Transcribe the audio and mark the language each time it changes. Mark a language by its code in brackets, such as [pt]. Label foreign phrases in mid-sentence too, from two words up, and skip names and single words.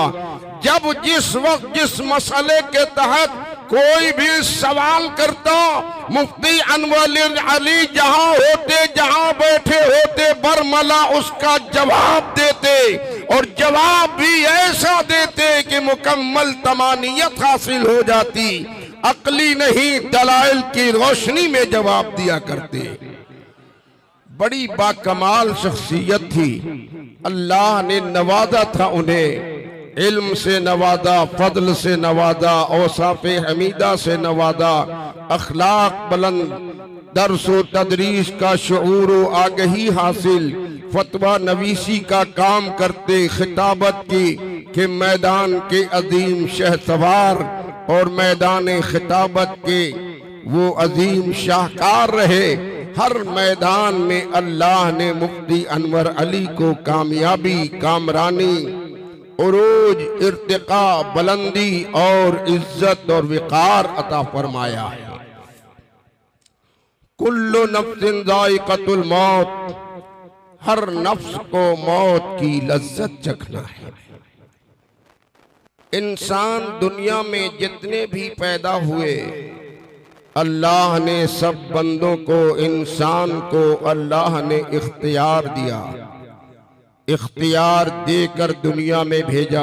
[ur] جب جس وقت جس مسئلے کے تحت کوئی بھی سوال کرتا، مفتی انور علی جہاں ہوتے، جہاں بیٹھے ہوتے، برملا اس کا جواب دیتے اور جواب بھی ایسا دیتے کہ مکمل طمانیت حاصل ہو جاتی، عقلی نہیں دلائل کی روشنی میں جواب دیا کرتے. بڑی باکمال شخصیت تھی، اللہ نے نوازا تھا انہیں, علم سے نوادا, فضل سے نوادا، اوصافِ حمیدہ سے نوادا, اخلاق بلند، درس و تدریس کا شعور و آگہی حاصل، فتویٰ نویسی کا کام کرتے، خطابت کی کہ میدان کے عظیم شہسوار اور میدان خطابت کے وہ عظیم شاہکار رہے. ہر میدان میں اللہ نے مفتی انور علی کو کامیابی، کامرانی، عروج، ارتقا، بلندی اور عزت اور وقار عطا فرمایا ہے. [ar] كُلُّ نَفْسٍ ذَائِقَةُ الْمَوْتِ, [ur] ہر نفس کو موت کی لذت چکھنا ہے. انسان دنیا میں جتنے بھی پیدا ہوئے، اللہ نے سب بندوں کو، انسان کو اللہ نے اختیار دیا، اختیار دے کر دنیا میں بھیجا.